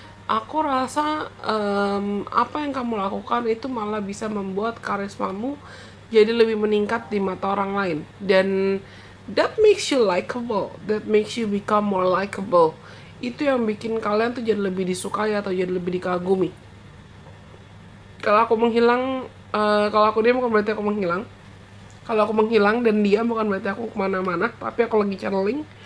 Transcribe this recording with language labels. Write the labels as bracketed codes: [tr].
[id] Aku rasa apa yang kamu lakukan itu malah bisa membuat karismamu jadi lebih meningkat di mata orang lain. [en] Dan that makes you likable, that makes you become more likable. [id] Itu yang bikin kalian tuh jadi lebih disukai atau jadi lebih dikagumi. Kalau aku menghilang, kalau aku diam bukan berarti aku menghilang. Kalau aku menghilang dan diam bukan berarti aku kemana-mana, tapi aku lagi channeling.